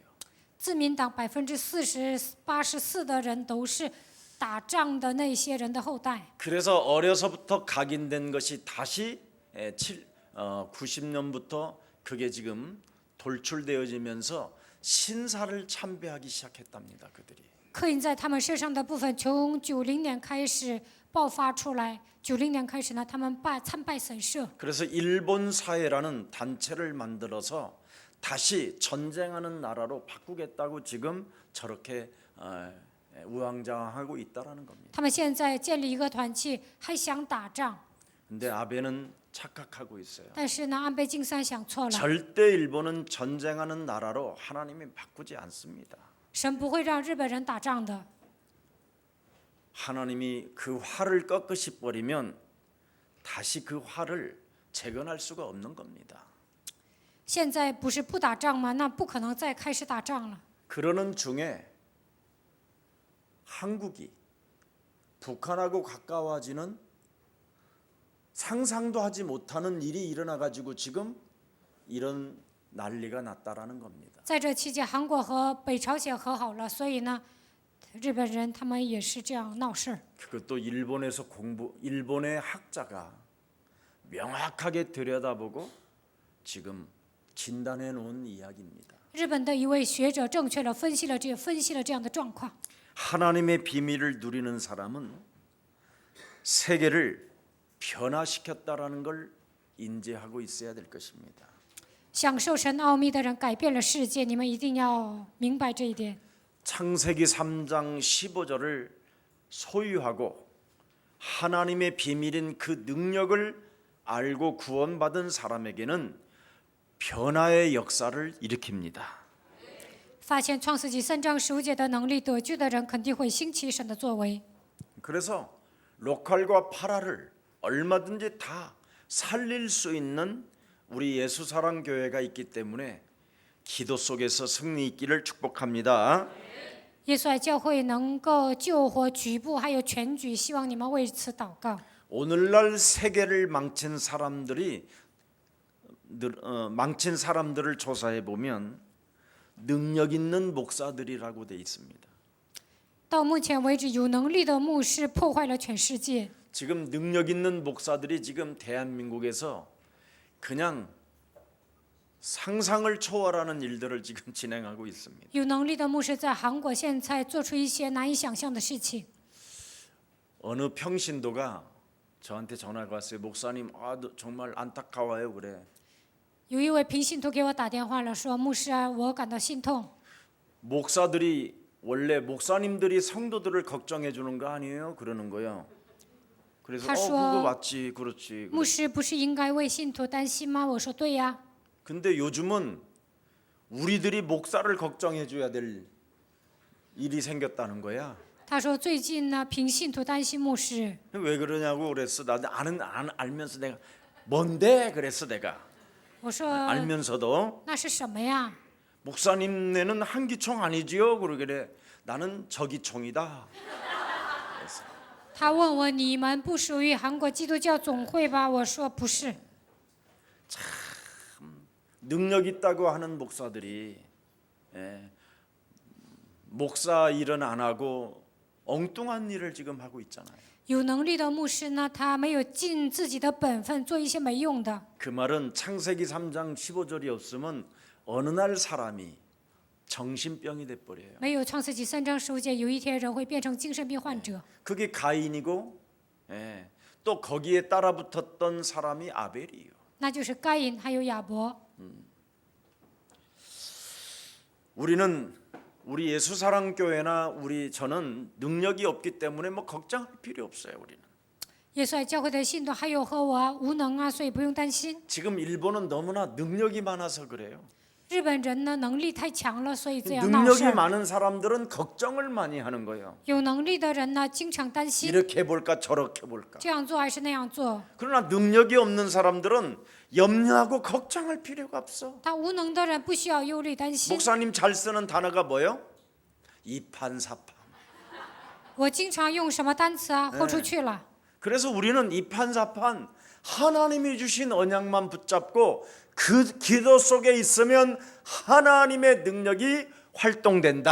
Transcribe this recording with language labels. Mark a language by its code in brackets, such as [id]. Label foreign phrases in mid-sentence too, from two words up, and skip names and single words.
[zh] 自民党84%的人都是打仗的那些人的后代。 [ko] 그래서 어려서부터 각인된 것이 다시 90년부터 그게 지금 돌출되어지면서 신사를 참배하기 시작했답니다. 그들이. [zh] 刻印在他们身上的部分，从90年开始爆发出来。90年开始呢，他们参拜神社。 [ko] 그래서 일본 사회라는 단체를 만들어서 다시 전쟁하는 나라로 바꾸겠다고 지금 저렇게 우왕좌왕하고 있다라는 겁니다. [zh] 他们现在建立一个团契，还想打仗， [ko] 근데 아베는 착각하고 있어요. [zh] 但是呢，安倍晋三想错了， [ko] 절대 일본은 전쟁하는 나라로 하나님이 바꾸지 않습니다. [zh] 神不会让日本人打仗的。 [ko] 하나님이 그 화를 꺾으시 버리면 다시 그 화를 재건할 수가 없는 겁니다. [zh] 现在不是不打仗吗？那不可能再开始打仗了。 [ko] 그러는 중에 한국이 북한하고 가까워지는 상상도 하지 못하는 일이 일어나 가지고 지금 이런 난리가 났다라는 겁니다. [zh] 在这期间，韩国和北朝鲜和好了，所以呢，日本人他们也是这样闹事儿。 [ko] 그것도 일본의 학자가 명확하게 들여다보고 지금 진단해 놓은 이야기입니다. [zh] 日本的一位学者正确的分析了这样的状况。 [ko] 하나님의 비밀을 누리는 사람은 세계를 변화시켰다라는 걸 인지하고 있어야 될 것입니다. [zh] 享受神奥秘的人改变了世界，你们一定要明白这一点。 [ko] 창세기 3장 15절을 소유하고 하나님의 비밀인 그 능력을 알고 구원받은 사람에게는 변화의 역사를 일으킵니다. [zh] 发现创世纪3章15节的能力得救的人，肯定会兴起神的作为。 [ko] 그래서 로컬과 파라를 얼마든지 다 살릴 수 있는 우리 예수사랑 교회가 있기 때문에 기도 속에서 승리 있기를 축복합니다. [zh] 耶稣爱教会能够救活局部还有全局，希望你们为此祷告。 [ko] 오늘날 세계를 망친 사람들을 조사해 보면 능력 있는 목사들이라고 돼 있습니다. [zh] 到目前为止，有能力的牧师破坏了全世界。 [ko] 지금 능력 있는 목사들이 지금 대한민국에서 그냥 상상을 초월하는 일들을 지금 진행하고 있습니다. [zh] 有能力的牧师在韩国现在做出一些难以想象的事情。 [ko] 어느 평신도가 저한테 전화가 왔어요. 목사님, 정말 안타까워요. 그래. [zh] 有一位平信徒给我打电话了，说牧师啊，我感到心痛。 [ko] 목사들이 원래 목사님들이 성도들을 걱정해 주는 거 아니에요? 그러는 거예요. 그래서 그거 맞지, 그렇지. [zh] 牧师不是应该为信徒担心吗？我说对呀。 [ko] 근데 요즘은 우리들이 목사를 걱정해 줘야 될 일이 생겼다는 거야. [zh] 他说最近呢，平信徒担心牧师。 [ko] 왜 그러냐고 그랬어. 나도 알면서 내가 뭔데 그랬어 내가. [zh] 我说 [ko] 알면서도 [zh] 那是什么呀？ [ko] 목사님네는 한기총 아니지요? 그러길래 나는 저기총이다. [zh] 他问我你们不属于韩国基督教总会吧？我说不是。 [ko] 능력 있다고 하는 목사들이 목사 일은 안 하고 엉뚱한 일을 지금 하고 있잖아요. [zh] 有能力的牧师呢，他没有尽自己的本分，做一些没用的。 [ko] 그 말은 창세기 3장 15절이 없으면 어느 날 사람이 정신병이 돼 버려요. [zh] 没有创世纪3章15节，有一天人会变成精神病患者。 [ko] 그게 가인이고 또 거기에 따라 붙었던 사람이 아벨이에요. [zh] 那就是该隐还有亚伯。 [ko] 우리 예수사랑교회나 저는 능력이 없기 때문에 뭐 걱정할 필요 없어요. 우리는 [zh] 耶稣爱教会的信徒还有和我无能啊，所以不用担心。 [ko] 지금 일본은 너무나 능력이 많아서 그래요. [zh] 日本人呢能力太强了，所以这样闹事 [ko] 능력이 [zh] 儿。 [ko] 많은 사람들은 걱정을 많이 하는 거예요. [zh] 有能力的人呢，经常担心 [ko] 이렇게 볼까 저렇게 볼까. [zh] 这样做还是那样做。 [ko] 그러나 능력이 없는 사람들은 염려하고 걱정할 필요가 없어. [zh] 他无能的人不需要忧虑担心。 [ko] 목사님 잘 쓰는 단어가 뭐예요? 이판사판. [zh] 我经常用什么单词啊？豁出去了。 [ko] 그래서 우리는 이판사판 하나님이 주신 언약만 붙잡고 그 기도 속에 있으면 하나님의 능력이 활동된다.